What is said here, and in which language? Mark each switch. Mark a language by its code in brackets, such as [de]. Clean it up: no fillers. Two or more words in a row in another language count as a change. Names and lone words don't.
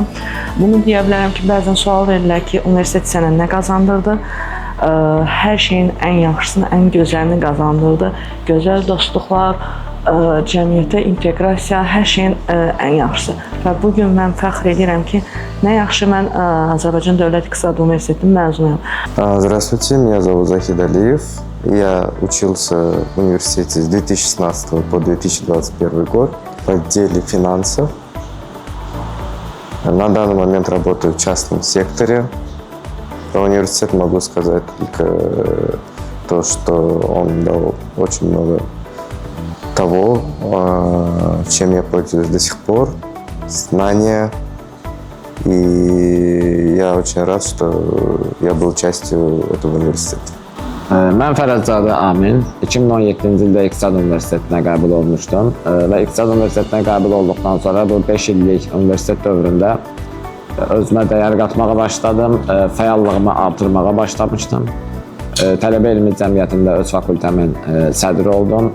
[az] Bunu deyə bilərəm ki, bəzən sual verirlər ki, universitet sənə nə qazandırdı? Hər şeyin ən yaxşısını, ən gözəlini qazandırdı. Gözəl dostluqlar, cəmiyyətə inteqrasiya, hər şeyin ən yaxşısı. Və bugün mən fəxr edirəm ki, nə yaxşı mən Azərbaycan Dövlət İqtisad Universitetinin məzunuyam. [ru] Здравствуйте, меня зовут Захид Алиев. Я учился в университете с 2016 по 2021 год в отделе финансов. На данный момент работаю в частном секторе. Про университет могу сказать только то, что он дал очень много того, чем я пользуюсь до сих пор, знания. И я очень рад, что я был частью этого университета. [az] Mən Fərədzadə Amin, 2017-ci ildə İqtisad Universitetinə qəbul olmuşdum və İqtisad Universitetinə qəbul olduqdan sonra bu 5 illik universitet dövründə özümə dəyər qatmağa başladım, fəallığımı artırmağa başlamışdım. Tələbə elmi cəmiyyətində öz fakültəmin sədri oldum.